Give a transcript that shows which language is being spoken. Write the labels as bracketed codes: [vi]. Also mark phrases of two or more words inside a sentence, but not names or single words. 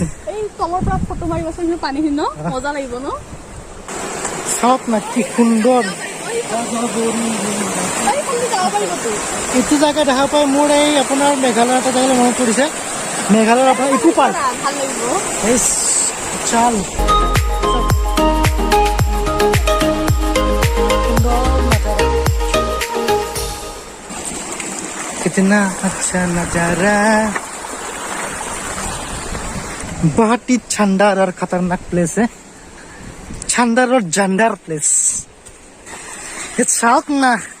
[as] এই তলৰ পৰা ফটো মাৰিবাচোন পানীখিনি ন মজা লাগিব ন চাওক না কি সুন্দৰ এইটো জেগা দেখা পাই মোৰ এই আপোনাৰ মেঘালয় এটা জেগালৈ মনত পৰিছে মেঘালয়ৰ আপোনাৰ ইকো পাৰ্ক ভাল লাগিব এই চাল [hi] कितना अच्छा नजारा बहुत ही शानदार और खतरनाक प्लेस है शानदार और जानदार प्लेस ये साउथ ना